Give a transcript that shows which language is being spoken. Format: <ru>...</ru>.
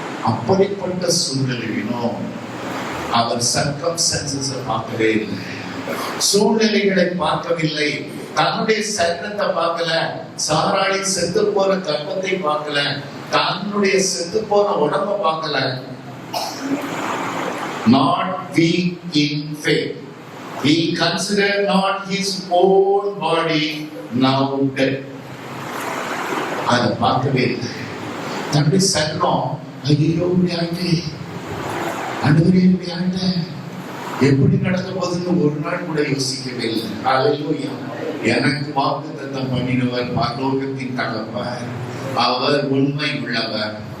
<ta>அப்படிப்பட்ட சூழ்நிலையிலும் அவர் சர்க்கம்ஸ்டன்சஸை பார்க்கவே இல்லை, சூழ்நிலைகளை பார்க்கவில்லை, தன்னுடைய சரீரத்தை பார்க்கல, சாராளின் செத்து போன கற்பத்தை பார்க்கல, தன்னுடைய செத்து போன உடம்ப பார்க்கல.</ta> <en>Not weak in faith, he considered not his own body now dead.</en> <ta>அதை பார்க்கவே இல்லை. தன்னுடைய சரீரம் ஐயோ இப்படி ஆயிட்டு, ஆண்டவரே இப்படி ஆயிட்டு, எப்படி நடக்க போகுதுன்னு ஒரு நாள் கூட யோசிக்கவே இல்லை. ஹல்லேலூயா. எனக்கு வாக்குத்தத்தம் பண்ணினவர் பரலோகத்தின் தகப்பர், அவர் உண்மை உள்ளவர்.</ta>